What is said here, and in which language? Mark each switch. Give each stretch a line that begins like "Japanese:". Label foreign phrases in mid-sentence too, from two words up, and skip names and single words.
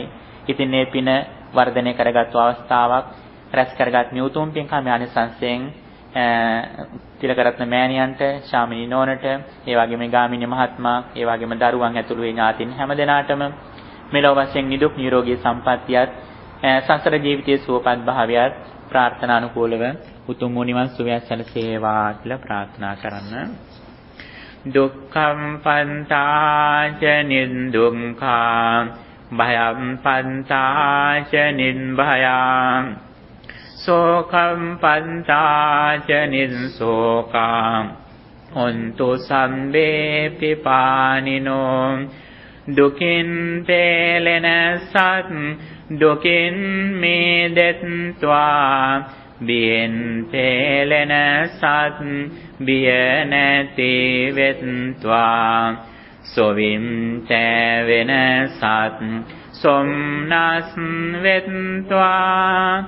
Sinhala: ඉතින් මේ පින වර්ධනය කරගත්තු අවස්ථාවක්, රැස් කරගත් මේ උතුම් පින්කම ආනිසංසයෙන් තිලකරත්න මෑණියන්ට, ශාමිනී නෝනට, ඒ වගේම ගාමිණී මහත්මයා, ඒ වගේම දරුවන් ඇතුළු වේ ඥාතින් හැම දෙනාටම මෙලොව වශයෙන් නිදුක් නිරෝගී සම්පන්නියත්, සංසාර ජීවිතයේ සුවපත් භාවයත් ප්‍රාර්ථනානුකූලව උතුම් වූ නිවන් සුවය සැලසේවා කියලා ප්‍රාර්ථනා කරන්න.
Pali: දුක්ඛම් පන්තාච නිදුක්ඛා භයම් පන්තාච නිබ්භයං සෝකම් පන්තාච නිසෝකං හොන්තු සම්බේ පිපානිනෝ.
Sinhala: දුකින් පෙළෙන සත් දුකින් මිදෙත්වා, බියෙන් පෙළෙන සත් බිය නැති වෙත්වා. සොවින් තැවෙන සත් සොම්නස් වෙත්වා.